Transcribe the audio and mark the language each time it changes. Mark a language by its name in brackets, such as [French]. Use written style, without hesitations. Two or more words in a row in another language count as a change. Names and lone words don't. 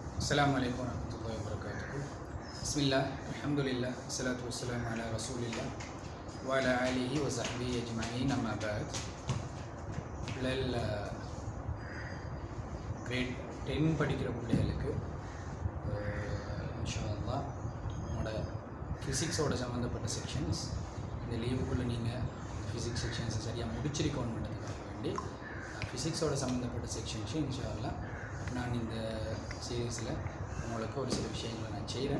[Arabic] السلام عليكم ورحمة الله وبركاته. بسم الله، الحمد لله، الصلاة والسلام على رسول الله وعلى آله وصحبه أجمعين أما بعد. [Tamil] கிரேட் 10 படிக்கிற பிள்ளைகளுக்கு இன்ஷாஅல்லாஹ் நம்மளோட ஃபிசிக்ஸோட சம்மந்தப்பட்ட செக்ஷன்ஸ் இந்த லீவுக்குள்ளே நீங்கள் [English] physics sections [Tamil] சரியாக முடிச்சிருக்கணுன்றதுக்காக வேண்டி ஃபிசிக்ஸோட சம்மந்தப்பட்ட செக்ஷன்ஸு இன்ஷாஅல்லாஹ் நான் இந்த சீரீஸில் உங்களுக்கு ஒரு சில விஷயங்களை நான் செய்கிறேன்.